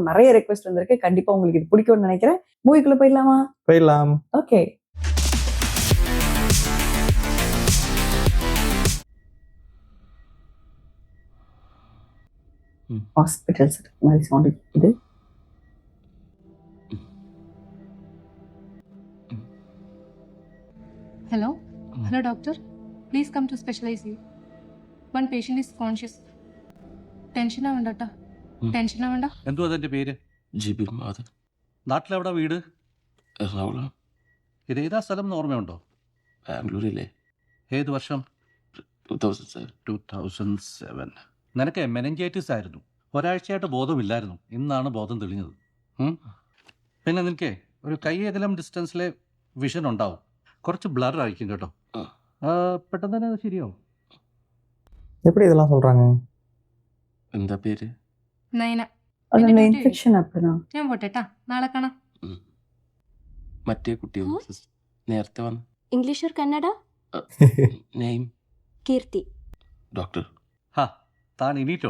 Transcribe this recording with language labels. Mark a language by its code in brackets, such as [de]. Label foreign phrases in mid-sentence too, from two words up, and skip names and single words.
[ta] நிறைய ரெக்வெஸ்ட் வந்திருக்கு. கண்டிப்பா உங்களுக்கு இது பிடிக்கும்னு நினைக்கிறேன். மூவிக்குள்ள போயிடலாம். ஓகே. ஹாஸ்பிட்டல்ஸ் மாதிரி சவுண்ட் இது. [en] Hello doctor. Please come to special ICU. One patient is conscious. [ml] ടെൻഷൻ ആവണ്ട. എന്തുവാ അതിന്റെ പേര്? ജിബിൻ മാധവൻ. നാട്ടിലെവിടെ വീട്? എറണാകുളം. ഇതേതാ സ്ഥലം എന്ന് ഓർമ്മയുണ്ടോ? ബാംഗ്ലൂരിലെ. ഏത് വർഷം? 2007. നിനക്ക് മെനിഞ്ചൈറ്റിസ് ആയിരുന്നു. ഒരാഴ്ചയായിട്ട് ബോധമില്ലായിരുന്നു. ഇന്നാണ് ബോധം തെളിഞ്ഞത്. പിന്നെ നിനക്ക് ഒരു കൈയകലം ഡിസ്റ്റൻസിലെ വിഷൻ ഉണ്ടാവും. കുറച്ച് ബ്ലർ ആയിരിക്കും കേട്ടോ. പെട്ടെന്ന് തന്നെ അത് ശരിയാവും. [ta] எப்படி இதெல்லாம் சொல்றாங்க? [ml] എന്താ പേര്? നയന. അതിന്റെ ഇൻഫെക്ഷൻ അപ്പനാ. ഞാൻ പോട്ടെട്ടാ, നാളെ കാണാം. മറ്റേ കുട്ടിയോ? നേരത്തെ വന്നു. [en] English or Kannada? [ml] നെയിം? കീർത്തി. ഡോക്ടർ. താൻ ഇനീറ്റോ?